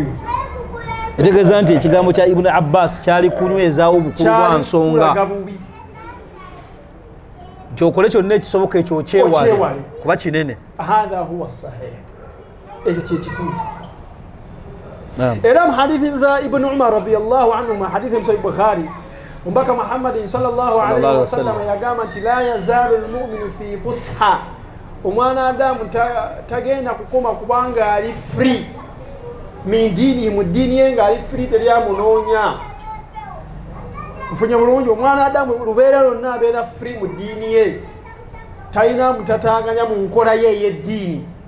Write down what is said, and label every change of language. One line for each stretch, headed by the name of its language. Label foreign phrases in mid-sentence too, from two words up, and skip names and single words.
Ganda: etegeeza nti ekigambo kya Ibn Abbas kyali kunywezaawo obukulu bwa nsonga kyokole kyonna ekisoboka ekyo okyewale kuba kinene
Arabic: هذا هو صحيح
Ganda: ekyo kyekituufu era mu hadithi za Ibn Umar
Arabic: رضي الله عنهما
Ganda: hadithi mu Sahih Bukhari ombaka Muhammadin
Arabic: صلى الله عليه وسلم
Ganda: yagamba nti
Arabic: لا يزال المؤمن في فسحة
Ganda: omwana adamu tagenda kukoma kubanga ali free
Arabic: من دين
Ganda: mu dini ye nga ali free teryamunoonya mfunya bulungi omwana adamu lubeera lwonna abeera free mu dini ye talina mutatanganya mu nkola ye ey'eddiini